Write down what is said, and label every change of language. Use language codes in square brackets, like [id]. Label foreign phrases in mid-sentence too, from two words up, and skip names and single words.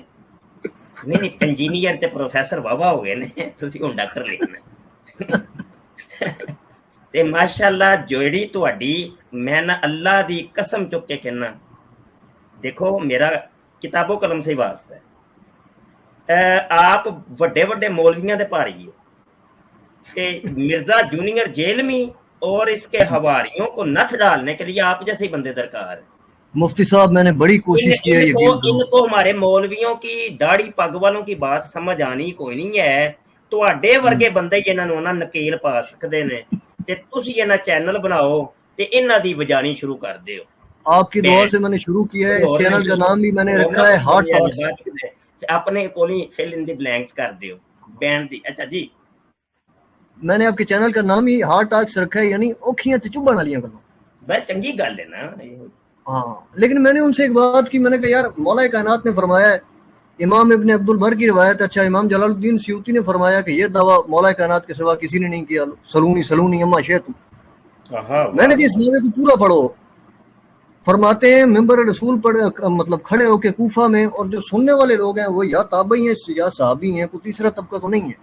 [pa] نہیں انجینئر تے پروفیسر واہ ہو گئے نے، تسی ہن ڈاکٹر لکھنا ہے. تے ماشاءاللہ جوڑی تہاڈی، میں نہ اللہ دی قسم چک کے کہنا، [ur] دیکھو میرا کتابوں قلم سے ہی واسطہ ہے. [pa] آپ وڈے وڈے مولویاں دے پاری ہو. [ur] کہ مرزا جونیئر جیل میں اور اس کے حواریوں کو نتھ ڈالنے کے لیے آپ جیسے ہی بندے درکار ہیں. مفتی صاحب میں نے بڑی کوشش کی ہے یقین کرو. ان کو ہمارے مولویوں کی داڑھی پگ والوں کی بات سمجھ آنی کوئی نہیں ہے. [pa] تواڈے ورگے بندے جنہاں نوں نہ نکیل پا سکدے نے تے تسی انہاں چینل بناؤ تے انہاں دی وجانی شروع کر دیو. [ur] آپ کی دعا سے میں نے شروع کیا ہے. اس چینل کا نام بھی میں نے رکھا ہے ہارٹ ٹاکس. [pa] اپنے کولی [en] fill in the blanks [pa] کر دیو بینڈ دی. [ur] اچھا جی میں نے آپ کے چینل کا نام ہی ہارٹ ٹاکس رکھا ہے, یعنی [pa] اوکھیاں تے چبھن والیاں گلاں. بھائی چنگی گل ہے نا. [ur] ہاں لیکن میں نے ان سے ایک بات کی, میں نے کہا یار مولا کائنات نے فرمایا ہے, امام ابن عبد البر کی روایت, اچھا امام جلال الدین سیوطی نے فرمایا کہ یہ دعویٰ مولا کائنات کے سوا کسی نے نہیں کیا, [ar] سلونی سلونی اما شیتم. [ur] میں نے کہا اس نامے کو پورا پڑھو. فرماتے ہیں ممبر رسول پر مطلب کھڑے ہو کے کوفہ میں, اور جو سننے والے لوگ ہیں وہ یا تابعی ہیں یا صحابی ہیں, کوئی تیسرا طبقہ تو نہیں ہے.